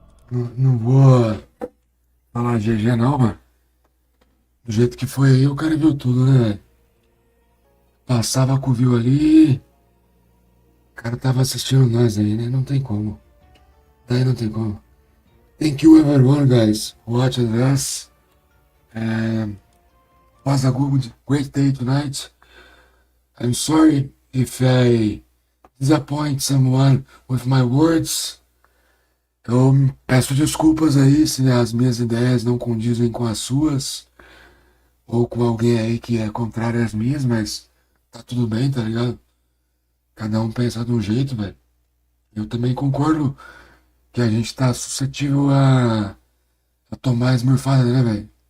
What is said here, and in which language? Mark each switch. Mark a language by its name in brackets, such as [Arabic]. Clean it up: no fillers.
[Portuguese] Não vou falar GG não, mano. Do jeito que foi aí, o cara viu tudo, né, velho? Passava com o viu ali. O cara tava assistindo nós aí, né? Não tem como. Daí não tem como. [English] Thank you everyone, guys, who watched us. Was a great day tonight. I'm sorry if I disappoint someone with my words. [Portuguese] Eu peço desculpas aí se as minhas ideias não condizem com as suas. Ou com alguém aí que é contrário às minhas, mas tá tudo bem, tá ligado? Cada um pensa de um jeito, velho. Eu também concordo que a gente tá suscetível a tomar esmurfada, né, velho?